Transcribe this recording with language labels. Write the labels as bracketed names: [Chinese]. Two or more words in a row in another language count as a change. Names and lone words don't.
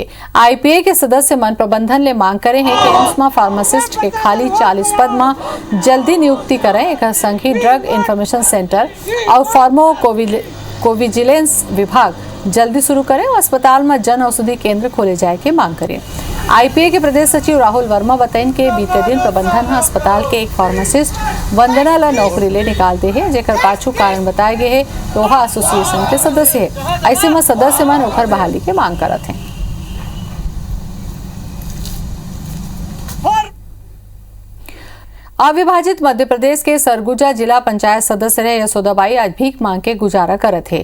[Chhattisgarhi] आईपीए के सदस्य मन प्रबंधन ले मांग करे हैं कि एम्स में फार्मासिस्ट के खाली 40 पद में जल्दी नियुक्ति करें। एक संघ ही [English] drug information center [Chhattisgarhi] और फार्माकोविजिलेंस विभाग जल्दी शुरू करें और अस्पताल में जन औषधि केंद्र खोले जाए की मांग करें। आईपीए के प्रदेश सचिव राहुल वर्मा बताइन के बीते दिन प्रबंधन अस्पताल के एक फार्मासिस्ट वंदना ला नौकरी ले निकाल दे है, जेकर पाछू कारण बताए गए है तो एसोसिएशन के सदस्य है। ऐसे में सदस्य मन ओखर बहाली के मांग करत हैं। अविभाजित मध्य प्रदेश के सरगुजा जिला पंचायत सदस्य रहे यशोदाबाई आज भीख मांग के गुजारा करत थे।